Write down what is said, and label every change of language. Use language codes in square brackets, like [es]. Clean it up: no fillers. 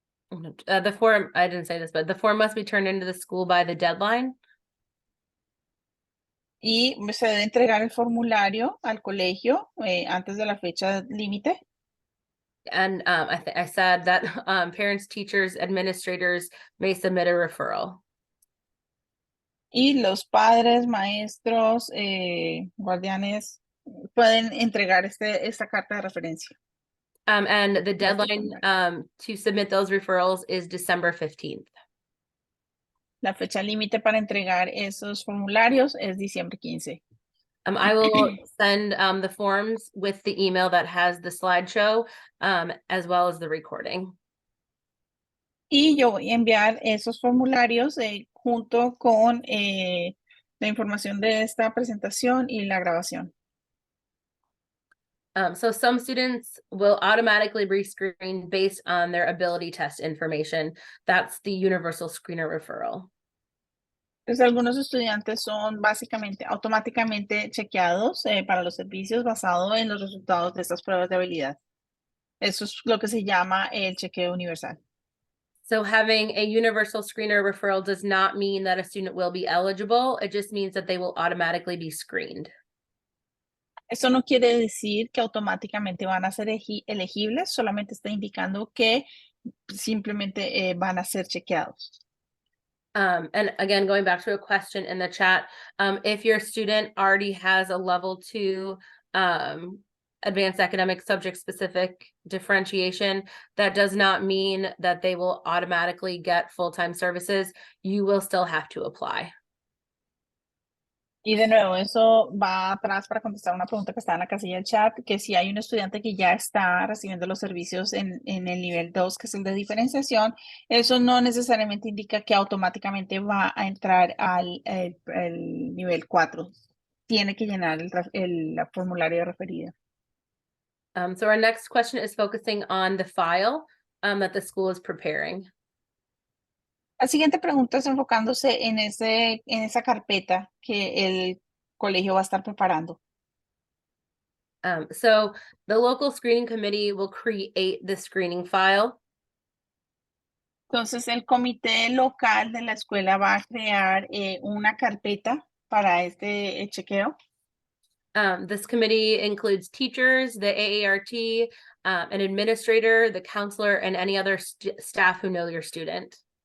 [en] The form, I didn't say this, but the form must be turned into the school by the deadline. [es] Y se debe entregar el formulario al colegio antes de la fecha límite. [en] And I said that parents, teachers, administrators may submit a referral. [es] Y los padres, maestros, guardianes pueden entregar esta carta de referencia. [en] And the deadline to submit those referrals is December 15th. [es] La fecha límite para entregar esos formularios es diciembre 15. [en] I will send the forms with the email that has the slideshow, as well as the recording. [es] Y yo voy a enviar esos formularios junto con la información de esta presentación y la grabación. [en] So some students will automatically be screened based on their ability test information. That's the universal screener referral. [es] Entonces, algunos estudiantes son básicamente automáticamente chequeados para los servicios basado en los resultados de estas pruebas de habilidad. Eso es lo que se llama el chequeo universal. [en] So having a universal screener referral does not mean that a student will be eligible. It just means that they will automatically be screened. [es] Eso no quiere decir que automáticamente van a ser elegibles, solamente está indicando que simplemente van a ser chequeados. [en] And again, going back to a question in the chat, if your student already has a level 2 advanced academic subject specific differentiation, that does not mean that they will automatically get full-time services. You will still have to apply. [es] Y de nuevo, eso va atrás para contestar una pregunta que está en la casilla del chat, que si hay un estudiante que ya está recibiendo los servicios en el nivel 2, que es el de diferenciación, eso no necesariamente indica que automáticamente va a entrar al el nivel 4. Tiene que llenar el formulario referido. [en] So our next question is focusing on the file that the school is preparing. [es] La siguiente pregunta es enfocándose en esa carpeta que el colegio va a estar preparando. [en] So the local screening committee will create the screening file. [es] Entonces, el comité local de la escuela va a crear una carpeta para este chequeo. [en] This committee includes teachers, the AART, an administrator, the counselor, and any other staff who know your student.